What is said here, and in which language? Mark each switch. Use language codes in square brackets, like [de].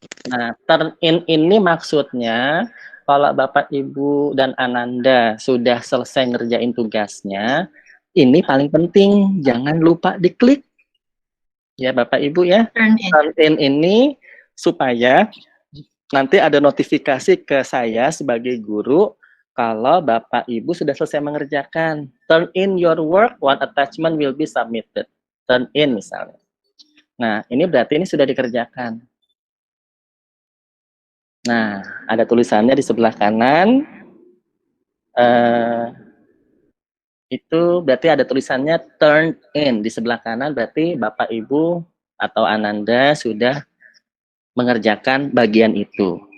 [id] Nah, turn in ini maksudnya kalau Bapak Ibu dan Ananda sudah selesai ngerjain tugasnya, ini paling penting jangan lupa diklik ya Bapak Ibu ya. [en] Turn in. [id] Turn in ini supaya nanti ada notifikasi ke saya sebagai guru kalau Bapak Ibu sudah selesai mengerjakan. [en] Turn in your work, one attachment will be submitted. [id] Turn in misalnya. Nah, ini berarti ini sudah dikerjakan. Nah, ada tulisannya di sebelah kanan. Itu berarti ada tulisannya turn in di sebelah kanan, berarti Bapak Ibu atau Ananda sudah mengerjakan bagian itu.